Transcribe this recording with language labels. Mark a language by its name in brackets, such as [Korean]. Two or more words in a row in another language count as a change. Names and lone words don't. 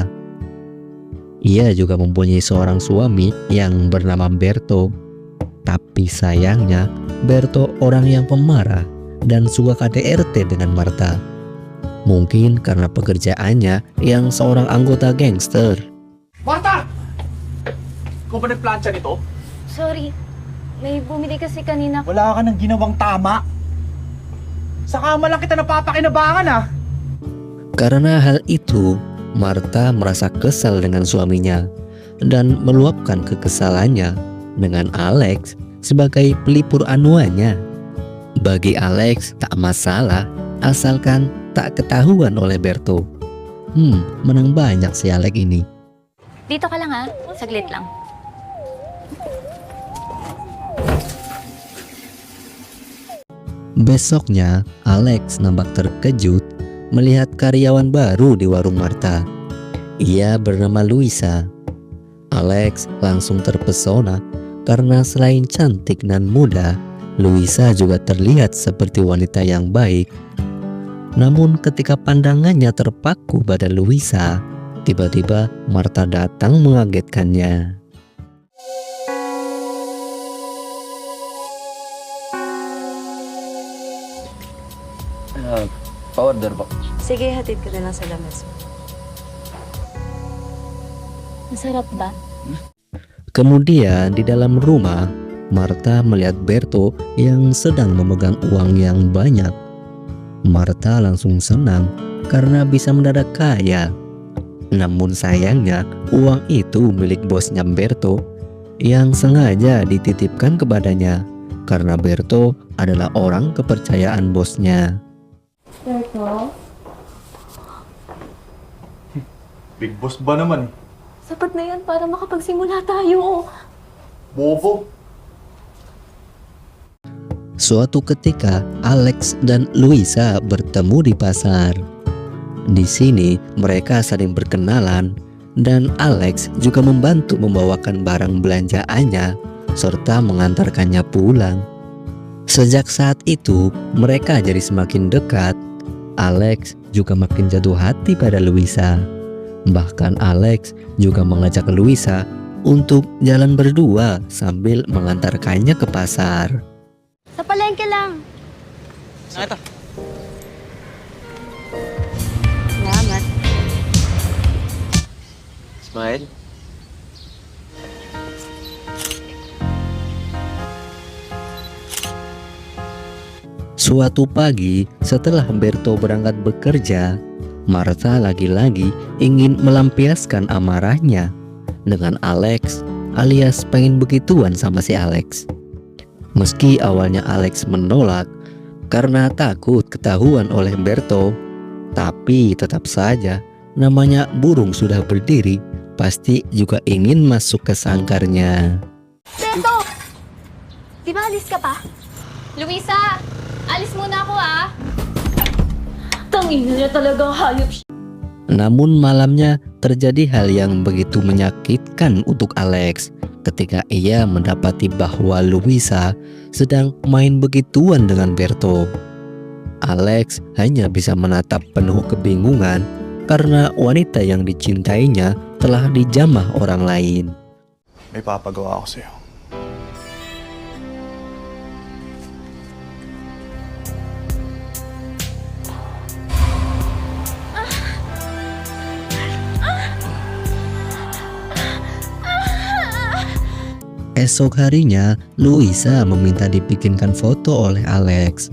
[Indonesian] Ia juga mempunyai seorang suami yang bernama Berto. Tapi sayangnya, Berto orang yang pemarah dan suka KDRT dengan Martha. Mungkin karena pekerjaannya yang seorang anggota gangster. [Filipino] Martha! Ikaw ba nagplansya nito? Sorry, may bumili kasi kanina. Wala ka nang ginawang tama. Sa kama lang kita napapakinabangan ah. [Indonesian] Karena hal itu, Martha merasa kesal dengan suaminya dan meluapkan kekesalannya dengan Alex sebagai pelipur anuannya. Bagi Alex tak masalah asalkan tak ketahuan oleh Berto. Menang banyak si Alex ini. [Filipino] Dito ka lang ha, saglit lang. [Indonesian] Besoknya, Alex nampak terkejut melihat karyawan baru di warung Martha. Ia bernama Luisa. Alex langsung terpesona karena selain cantik dan muda, Luisa juga terlihat seperti wanita yang baik. Namun ketika pandangannya terpaku pada Luisa, tiba-tiba Martha datang mengagetkannya. [Filipino] Pa-order po. Sige, hatid ka na lang sa lamas. Masarap ba? [Indonesian] Kemudian di dalam rumah, Martha melihat Berto yang sedang memegang uang yang banyak. Martha langsung senang karena bisa mendadak kaya. Namun sayangnya uang itu milik bosnya Berto yang sengaja dititipkan kepadanya karena Berto adalah orang kepercayaan bosnya. [Filipino] Berto? [English] Big boss [Filipino] ba naman? Sapat na yan para makapagsimula tayo. Bobo. [Indonesian] Suatu ketika, Alex dan Luisa bertemu di pasar. Di sini, mereka saling berkenalan dan Alex juga membantu membawakan barang belanjaannya serta mengantarkannya pulang. Sejak saat itu, mereka jadi semakin dekat. Alex juga makin jatuh hati pada Luisa. Bahkan Alex juga mengajak Luisa untuk jalan berdua sambil mengantarkannya ke pasar. [Filipino] Sa palengke lang. Ito. Salamat. Smile. [Indonesian] Suatu pagi setelah Berto berangkat bekerja, Martha lagi-lagi ingin melampiaskan amarahnya dengan Alex alias pengen begituan sama si Alex. Meski awalnya Alex menolak karena takut ketahuan oleh Berto, Tapi tetap saja, namanya burung sudah berdiri, pasti juga ingin masuk ke sangkarnya. [Filipino] Beto! Di ba alis ka pa? Luisa! Alis muna ako ah! Tangin niya talagang hayop siya. [Indonesian] Namun malamnya terjadi hal yang begitu menyakitkan untuk Alex ketika ia mendapati bahwa Luisa sedang main begituan dengan Berto. Alex hanya bisa menatap penuh kebingungan karena wanita yang dicintainya telah dijamah orang lain. [Filipino] May papagawa ako sa'yo. [Indonesian] Esok harinya, Luisa meminta dibikinkan foto oleh Alex.